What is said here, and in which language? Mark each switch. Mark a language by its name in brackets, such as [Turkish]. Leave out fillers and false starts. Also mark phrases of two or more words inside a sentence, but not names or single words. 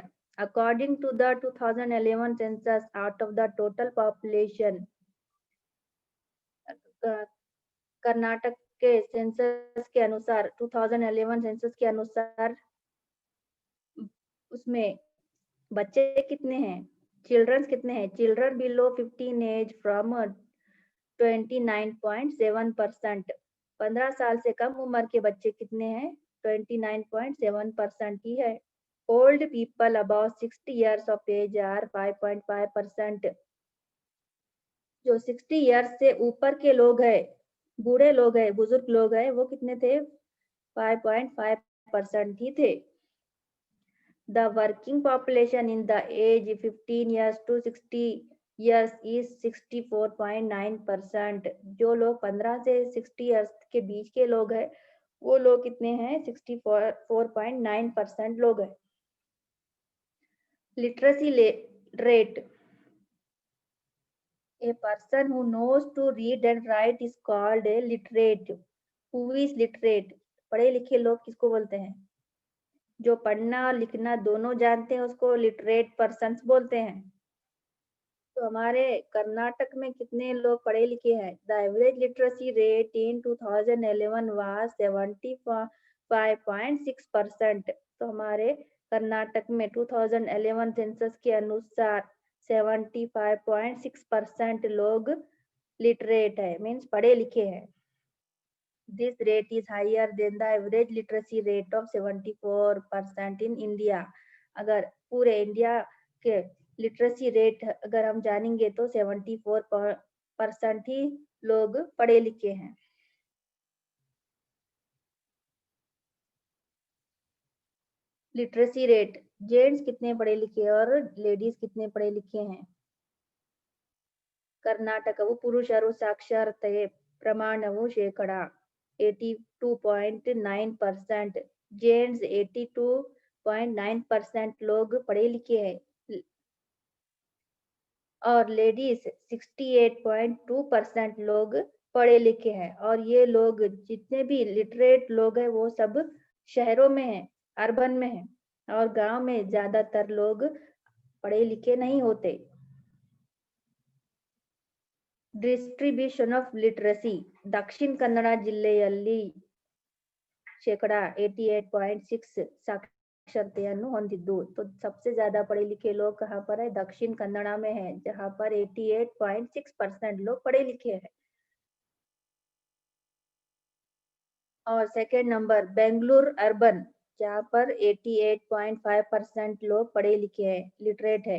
[English] according to the 2011 census, out of the total population, [Hindi] कर्नाटक के सेंसस के अनुसार 2011 सेंसस के अनुसार उसमें बच्चे कितने हैं? चिल्ड्रंस कितने हैं? [English] children below 15 age from 29.7%. [Hindi] 15 साल से कम उम्र के बच्चे कितने हैं? 29.7% ही है. [English] old people about 60 years of age are 5.5%. [Hindi] जो 60 years से ऊपर के लोग हैं, बूढ़े लोग हैं, बुजुर्ग लोग हैं, वो कितने थे? 5.5% ही थे. [English] The working population in the age 15 years to 60 years is 64.9%. [Hindi] जो लोग 15 से 60 years के बीच के लोग हैं, वो लोग कितने हैं? 64.9% लोग हैं. [English] Literacy rate. A person who knows to read and write is called a literate. Who is literate? [Hindi] पढ़े लिखे लोग किसको बोलते हैं? जो पढ़ना लिखना दोनों जानते हैं उसको [English] literate persons [Hindi] बोलते हैं. तो हमारे कर्नाटक में कितने लोग पढ़े लिखे हैं? [English] the average literacy rate in 2011 was 75.6%. [Hindi] तो हमारे कर्नाटक में 2011 सेंसस के अनुसार 75.6% लोग लिटरेट है, मीन्स पढ़े लिखे हैं. [English] This rate is higher than the average literacy rate of 74% in India. [Hindi] अगर पूरे इंडिया के [English] literacy rate [Hindi] अगर हम जानेंगे तो 74% ही लोग पढ़े लिखे हैं. [English] literacy rate, [Hindi] जेंट्स कितने पढ़े लिखे और लेडीज कितने पढ़े लिखे हैं? [Kannada] ಕರ್ನಾಟಕವು ಪುರುಷರು ಸಾಕ್ಷರತೆ ಪ್ರಮಾಣವು ಶೇಕಡ 82.9%, [Hindi] जेंट्स 82.9% लोग पढ़े लिखे हैं और लेडीज 68.2% लोग पढ़े लिखे हैं। और ये लोग जितने भी लिटरेट लोग हैं वो सब शहरों में हैं, अर्बन में हैं, और गांव में ज्यादातर लोग पढ़े लिखे नहीं होते। [English] distribution of literacy, [Kannada] ದಕ್ಷಿಣ ಕನ್ನಡ ಜಿಲ್ಲೆಯಲ್ಲಿ ಶೇಕಡ 88.6 साक्षरತೆಯನ್ನು ಹೊಂದಿದ್ದು, [Hindi] तो सबसे ज्यादा पढ़े लिखे लोग कहाँ पर है? दक्षिण कन्नड़ा में है, जहाँ पर 88.6% लोग पढ़े लिखे हैं। और [English] second number [Hindi] बेंगलुरु अर्बन, जहाँ पर 88.5% लोग पढ़े लिखे हैं, लिटरेट है।